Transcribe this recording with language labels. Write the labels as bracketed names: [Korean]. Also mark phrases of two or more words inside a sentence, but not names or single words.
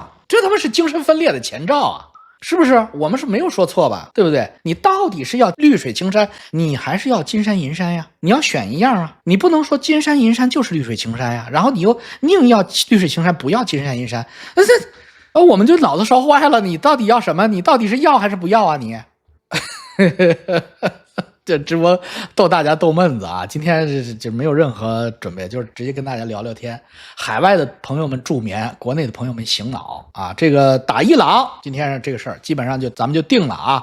[Chinese] 這他媽是精神分裂的前兆啊！是不是？我們是沒有說錯吧？對不對？你到底是要綠水青山，你還是要金山銀山呀？你要選一樣啊！你不能說金山銀山就是綠水青山呀，然後你又寧要綠水青山，不要金山银山，我們就腦子燒壞了。你到底要什麼？你到底是要還是不要啊？你這直播逗大家逗闷子啊！今天就沒有任何準備，就是直接跟大家聊聊天。海外的朋友們助眠，國內的朋友們醒腦啊！這個打伊朗，今天這個事兒基本上咱們就定了啊！